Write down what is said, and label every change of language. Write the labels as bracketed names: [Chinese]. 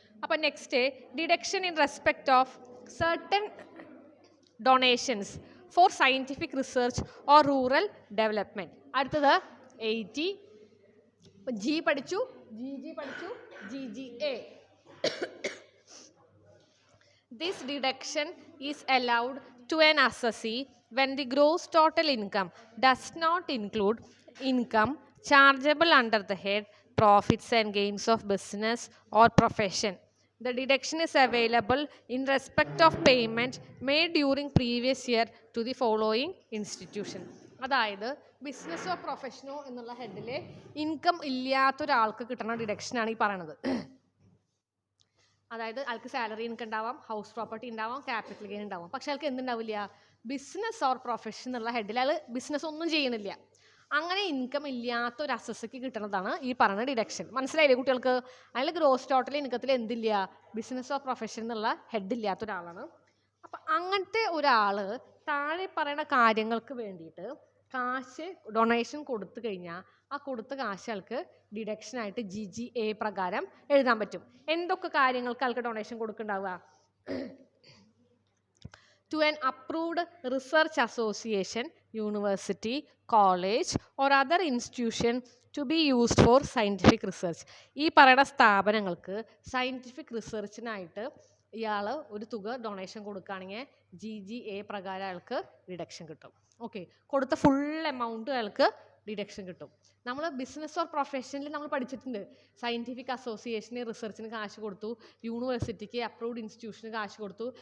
[English] അപ്പോൾ next deduction in respect of certain donations for scientific research or rural development. [Malayalam] അടുത്തത് 80 G പഠിച്ചു, GG പഠിച്ചു, GGA. [English] This deduction is allowed to an assessee when the gross total income does not include income chargeable under the head profits and gains of business or profession. The deduction is available in respect of payment made during previous year to the following institution. [Malayalam] അതായത് ബിസിനസ്സോ പ്രൊഫഷനോ എന്നുള്ള ഹെഡിൽ income ഇല്ലാത്തൊരാൾക്ക് കിട്ടുന്ന ഡിഡക്ഷനാണ് ഈ പറയണത്. അതായത് അയാൾക്ക് salary income ഉണ്ടാവാം, house property ഉണ്ടാവാം, capital gain ഉണ്ടാവാം. പക്ഷെ അയാൾക്ക് എന്തുണ്ടാവില്ല? ബിസിനസ് ഓർ പ്രൊഫഷൻ എന്നുള്ള ഹെഡിൽ അയാൾ ബിസിനസ് ഒന്നും ചെയ്യണില്ല. അങ്ങനെ ഇൻകം ഇല്ലാത്ത ഒരു അസസ്ക്ക് കിട്ടുന്നതാണ് ഈ പറയുന്ന ഡിഡക്ഷൻ. മനസ്സിലായില്ലേ കുട്ടികൾക്ക്? അയാൾ ഗ്രോസ് ടോട്ടൽ ഇൻകത്തിൽ എന്തില്ല? ബിസിനസ് ഓർ പ്രൊഫഷൻ എന്നുള്ള ഹെഡ് ഇല്ലാത്ത ഒരാളാണ്. അപ്പം അങ്ങനത്തെ ഒരാൾ താഴെ പറയുന്ന കാര്യങ്ങൾക്ക് വേണ്ടിയിട്ട് കാശ് ഡൊണേഷൻ കൊടുത്തു കഴിഞ്ഞാൽ ആ കൊടുത്ത കാശ് ആൾക്ക് ഡിഡക്ഷനായിട്ട് GGA പ്രകാരം എഴുതാൻ പറ്റും. എന്തൊക്കെ കാര്യങ്ങൾക്ക് ആൾക്ക് donation കൊടുക്കുന്നുണ്ടാവുക? [English] To an approved research association, university, college or other institution to be used for scientific research. [Malayalam] ഈ പറയുന്ന സ്ഥാപനങ്ങൾക്ക് സയൻറ്റിഫിക് റിസർച്ചിനായിട്ട് ഇയാൾ ഒരു തുക ഡൊണേഷൻ കൊടുക്കുകയാണെങ്കിൽ GGA പ്രകാരം അയാൾക്ക് ഡിഡക്ഷൻ കിട്ടും. ഓക്കെ, കൊടുത്ത ഫുൾ എമൗണ്ട് അയാൾക്ക് ഡിഡക്ഷൻ കിട്ടും. നമ്മൾ ബിസിനസ് ഓർ പ്രൊഫഷനിൽ നമ്മൾ പഠിച്ചിട്ടുണ്ട്. സയൻറ്റിഫിക് അസോസിയേഷന് റിസർച്ചിന് കാശ് കൊടുത്തു, യൂണിവേഴ്സിറ്റിക്ക് അപ്രൂവ്ഡ് ഇൻസ്റ്റിറ്റ്യൂഷന് കാശ് കൊടുത്തു.